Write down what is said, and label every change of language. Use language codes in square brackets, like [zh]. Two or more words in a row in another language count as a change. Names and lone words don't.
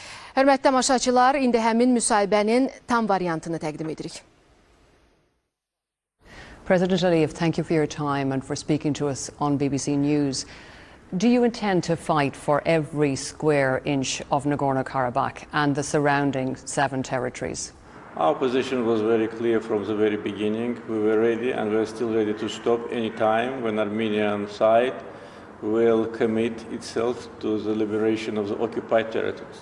[az] Hörmətli tamaşaçılar, indi həmin müsahibənin tam variantını təqdim edirik. [en] President Əliyev, thank you for your time and for speaking to us on BBC News. Do you intend to fight for every square inch of Nagorno-Karabakh and the surrounding 7 territories? Our position was very clear from the very beginning. We were ready and we're still ready to stop any time when Armenian side will commit itself to the liberation of the occupied territories.